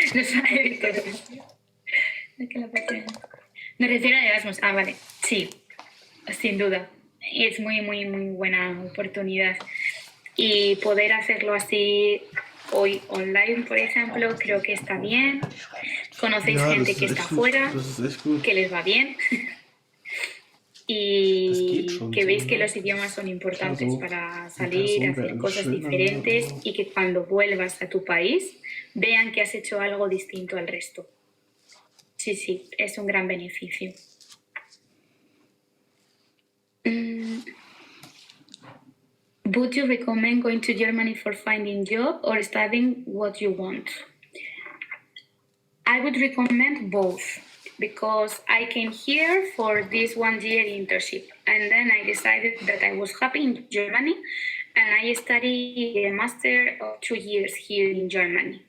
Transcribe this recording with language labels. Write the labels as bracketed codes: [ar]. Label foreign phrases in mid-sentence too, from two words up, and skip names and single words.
[es] Me refiero a Erasmus. Ah, vale. Sí, sin duda. Y es muy, muy, muy buena oportunidad. Y poder hacerlo así hoy online, por ejemplo, creo que está bien. Conocéis [de] Ja, [es] gente [de] das [es] que [de] ist [es] está [de] echt gut. [es] fuera, [de] Das ist echt gut. [es] que les va bien. [de] Das geht [es] Y [de] schon [es] que [de] so, [es] veis que [de] ne? [es] los idiomas son importantes [de] so [es] para [de] in [es] salir, [de] Person wäre [es] hacer [de] alles [es] cosas [de] schöner, ne? [es] diferentes [de] Aber [es] y que cuando vuelvas a tu país vean que has hecho algo distinto al resto. Sí, sí, es un gran beneficio. [en] Would you recommend going to Germany for finding job or studying what you want? I would recommend both because I came here for this 1 year internship and then I decided that I was happy in Germany and I studied a master of 2 years here in Germany.